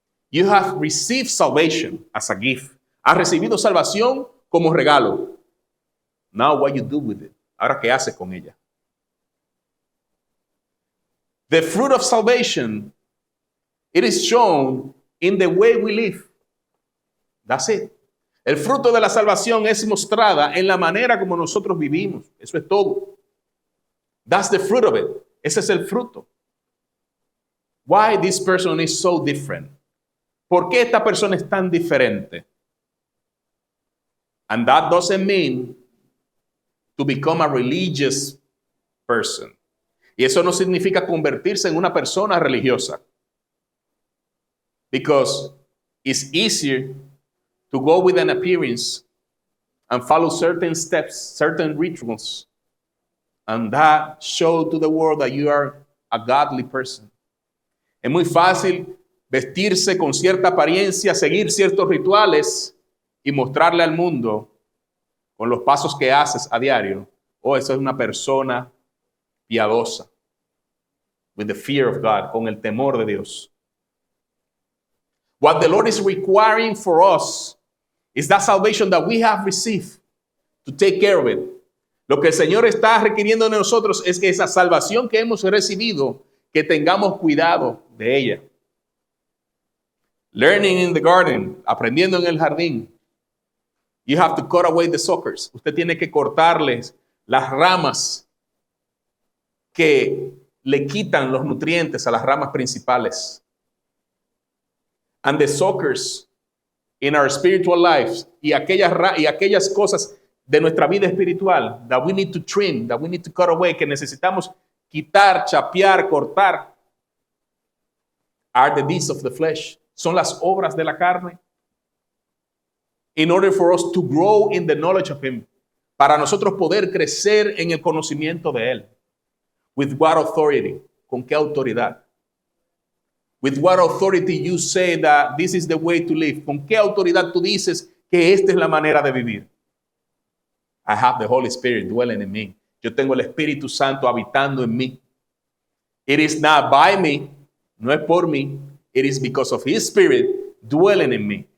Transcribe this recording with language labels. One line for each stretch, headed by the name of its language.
English: You have received salvation as a gift.
Spanish: Has recibido salvación como regalo.
English: Now what you do with it?
Spanish: Ahora, ¿qué haces con ella?
English: The fruit of salvation, it is shown in the way we live. That's it.
Spanish: El fruto de la salvación es mostrada en la manera como nosotros vivimos. Eso es todo.
English: That's the fruit of it.
Spanish: Ese es el fruto.
English: Why this person is so different?
Spanish: ¿Por qué esta persona es tan diferente?
English: And that doesn't mean to become a religious person.
Spanish: Y eso no significa convertirse en una persona religiosa.
English: Because it's easier to go with an appearance and follow certain steps, certain rituals, and that show to the world that you are a godly person.
Spanish: Es muy fácil vestirse con cierta apariencia, seguir ciertos rituales y mostrarle al mundo con los pasos que haces a diario, oh, esa es una persona piadosa,
English: with the fear of God,
Spanish: con el temor de Dios.
English: What the Lord is requiring for us is that salvation that we have received, to take care of it.
Spanish: Lo que el Señor está requiriendo de nosotros es que esa salvación que hemos recibido, que tengamos cuidado de ella.
English: Learning in the garden,
Spanish: aprendiendo en el jardín.
English: You have to cut away the suckers.
Spanish: Usted tiene que cortarles las ramas que le quitan los nutrientes a las ramas principales.
English: And the suckers in our spiritual lives,
Spanish: y aquellas cosas de nuestra vida espiritual
English: that we need to trim, that we need to cut away,
Spanish: que necesitamos quitar, chapear, cortar,
English: are the deeds of the flesh.
Spanish: Son las obras de la carne.
English: In order for us to grow in the knowledge of Him,
Spanish: para nosotros poder crecer en el conocimiento de Él.
English: With what authority?
Spanish: ¿Con qué autoridad?
English: With what authority you say that this is the way to live?
Spanish: ¿Con qué autoridad tú dices que esta es la manera de vivir?
English: I have the Holy Spirit dwelling in me.
Spanish: Yo tengo el Espíritu Santo habitando en mí.
English: It is not by me,
Spanish: no es por mí.
English: It is because of His Spirit dwelling in me.